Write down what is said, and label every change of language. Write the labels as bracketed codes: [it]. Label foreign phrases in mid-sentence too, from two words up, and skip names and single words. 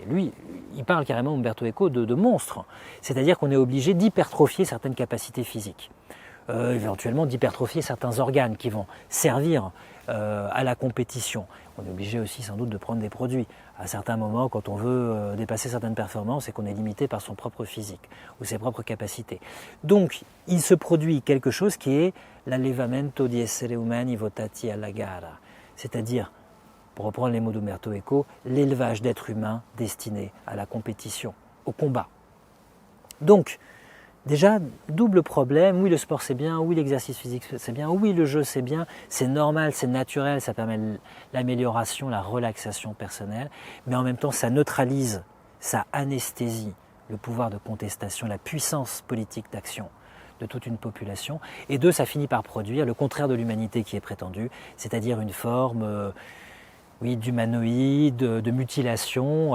[fr] Lui, il parle carrément, Umberto Eco, de monstre. C'est-à-dire qu'on est obligé d'hypertrophier certaines capacités physiques, éventuellement d'hypertrophier certains organes qui vont servir à la compétition. On est obligé aussi sans doute de prendre des produits. À certains moments, quand on veut dépasser certaines performances et qu'on est limité par son propre physique ou ses propres capacités. Donc, il se produit quelque chose qui est l' [it] allevamento di esseri umani votati alla gara, [fr] c'est-à-dire, pour reprendre les mots d'Umberto Eco, l'élevage d'êtres humains destinés à la compétition, au combat. Donc, déjà, double problème, oui le sport c'est bien, oui l'exercice physique c'est bien, oui le jeu c'est bien, c'est normal, c'est naturel, ça permet l'amélioration, la relaxation personnelle, mais en même temps ça neutralise, ça anesthésie le pouvoir de contestation, la puissance politique d'action de toute une population, et deux, ça finit par produire le contraire de l'humanité qui est prétendue, c'est-à-dire une forme d'humanoïde, de mutilation.